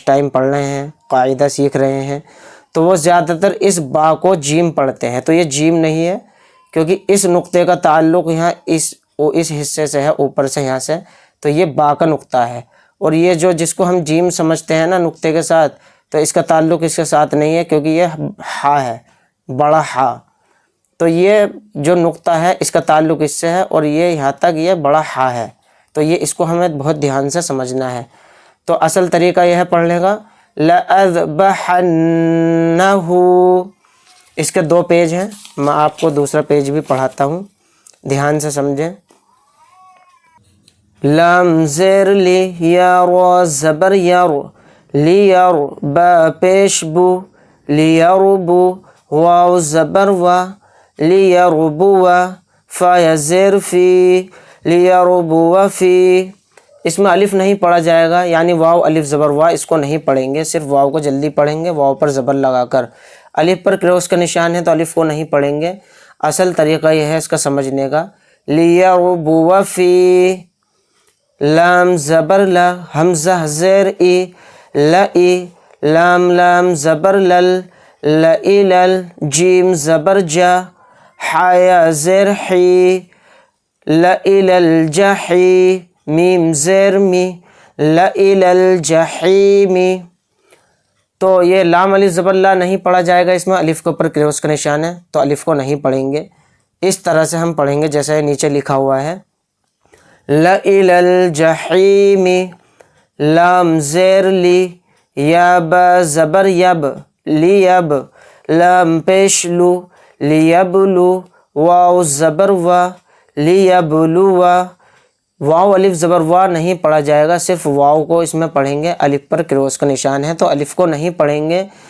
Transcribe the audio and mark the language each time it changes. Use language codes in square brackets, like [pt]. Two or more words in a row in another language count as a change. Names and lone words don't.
[ur] ٹائم پڑھ رہے ہیں، قاعدہ سیکھ رہے ہیں، تو وہ زیادہ تر اس با کو جیم پڑھتے ہیں، تو یہ جیم نہیں ہے، کیونکہ اس نقطے کا تعلق یہاں اس حصے سے ہے، اوپر سے یہاں سے، تو یہ با کا نقطہ ہے، اور یہ جس کو ہم جیم سمجھتے ہیں نا نقطے کے ساتھ، تو اس کا تعلق اس کے ساتھ نہیں ہے، کیونکہ یہ ہا ہے، بڑا ہا، تو یہ جو نقطہ ہے اس کا تعلق اس سے ہے، اور یہ یہاں تک یہ بڑا ہا ہے، تو یہ اس کو ہمیں بہت دھیان سے سمجھنا ہے۔ تو اصل طریقہ یہ ہے پڑھنے کا، لَأَذْبَحَنَّهُ۔ اس کے 2 پیج ہیں، میں آپ کو دوسرا پیج بھی پڑھاتا ہوں، دھیان سے سمجھیں۔ لام زیر لی، یا را زبر یار، لیار با پیش بو، لیربو واو زبر وا، لیربو فا یا زیر فی، لیربو فی۔ اس میں الف نہیں پڑھا جائے گا، یعنی واو الف زبر وا، اس کو نہیں پڑھیں گے، صرف واو کو جلدی پڑھیں گے، واو پر زبر لگا کر۔ الف پر کراس کا نشان ہے تو الف کو نہیں پڑھیں گے۔ اصل طریقہ یہ ہے اس کا سمجھنے کا، لیربو فی، لام زبر لا، حمزہ زیر ای، لئی، لام لام زبر لل، لئی لل، جیم زبر جا، حایا زیر حی، لئی لل جحی، میم زیر می، لئی لل جحیمی۔ تو یہ لام الف زبر لا نہیں پڑھا جائے گا، اس میں الف کے اوپر کراس کا نشان ہے تو الف کو نہیں پڑھیں گے۔ اس طرح سے ہم پڑھیں گے جیسا یہ نیچے لکھا ہوا ہے، [ar] لَإِلَى الْجَحِيمِ، [ur] لام زیر لی، یا با زبر یب، لیب، لام پیش لو، لیبلو واو زبر وا، لیبلو واو الف زبر وا نہیں پڑھا جائے گا، صرف واو کو اس میں پڑھیں گے، الف پر کراس کا نشان ہے تو الف کو نہیں پڑھیں گے۔